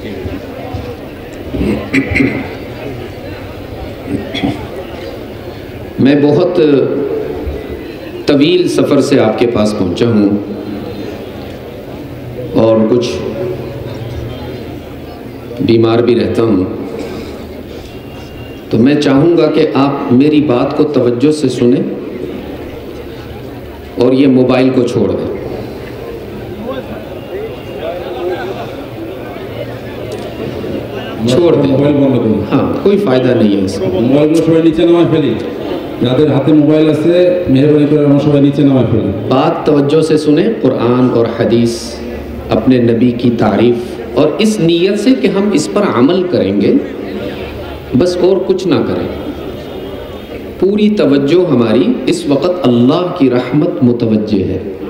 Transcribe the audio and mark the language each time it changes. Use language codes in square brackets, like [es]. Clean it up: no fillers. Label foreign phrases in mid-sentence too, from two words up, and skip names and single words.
[ur] میں بہت طویل سفر سے آپ کے پاس پہنچا ہوں اور کچھ بیمار بھی رہتا ہوں، تو میں چاہوں گا کہ آپ میری بات کو توجہ سے سنیں اور یہ موبائل کو چھوڑ دیں۔ چھوڑ دیں، ہاں کوئی فائدہ نہیں ہے اس میں۔ [bn] মোবাইল সবাই নিচে নামায় ফেলি, যাদের হাতে মোবাইল আছে মেহরবানি করে আমরা সবাই নিচে নামায় ফেলি। [ur] بات توجہ سے سنیں، قرآن اور حدیث، اپنے نبی کی تعریف، اور اس نیت سے کہ ہم اس پر عمل کریں گے، بس اور کچھ نہ کریں۔ پوری توجہ ہماری اس وقت اللہ کی رحمت متوجہ ہے۔